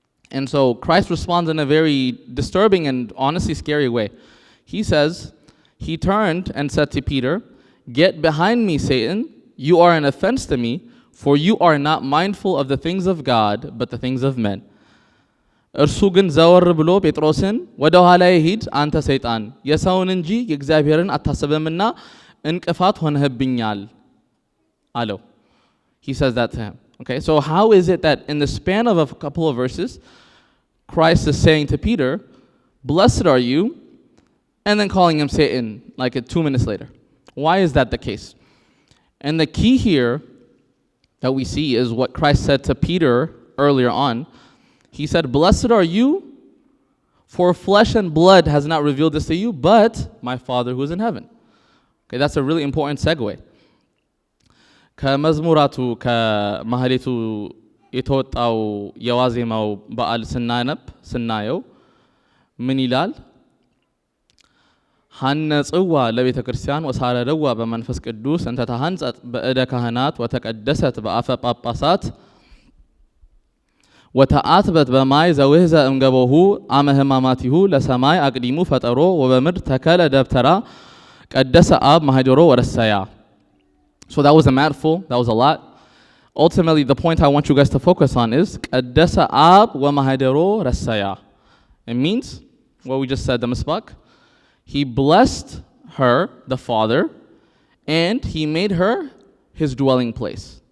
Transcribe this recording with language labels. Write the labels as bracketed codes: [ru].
[en] And so Christ responds in a very disturbing and honestly scary way. He says, he turned and said to Peter, "Get behind me, Satan. You are an offense to me, for you are not mindful of the things of God, but the things of men." [am] እርሱ ግን ዘወር ብሎ ጴጥሮስን ወደ ኋላዬ ሂድ አንተ ሰይጣን፣ የሰውን እንጂ የእግዚአብሔርን አታስብምና እንቅፋት ሆነህብኛል አለው። [en] He says that to him. Okay, so how is it that in the span of a couple of verses, Christ is saying to Peter, "Blessed are you," and then calling him Satan like 2 minutes later? Why is that the case? And the key here that we see is what Christ said to Peter earlier on. He said, "Blessed are you, for flesh and blood has not revealed this to you, but my Father who is in heaven." Okay, that's a really important segue. [am] ከመዝሙራቱ ከማህሌቱ የተወጣው የዋዜማው በዓል ስናየው ምን ይላል? [gez] ሐነጽዋ ለቤተ ክርስቲያን ወሳረደዋ በመንፈስ ቅዱስ እንተ ተሐንጸት በእደ ካህናት ወተቀደሰት በአፈ ጳጳሳት ወተአትበት በማይ ዘውህዘ እምገቦሁ አመ ሕማማቲሁ ለሰማይ አቅዲሙ ፈጠሮ ወበምድር ተከለ ደብተራ ቀደሰ አብ ማህደሮ ወረሰያ. [en] So that was a mouthful, that was a lot. Ultimately, the point I want you guys to focus on is [gez] Qaddasa Ab wa Mahadero Rasaya. [en] It means what we just said, the misbak. He blessed her, the Father, and he made her his dwelling place.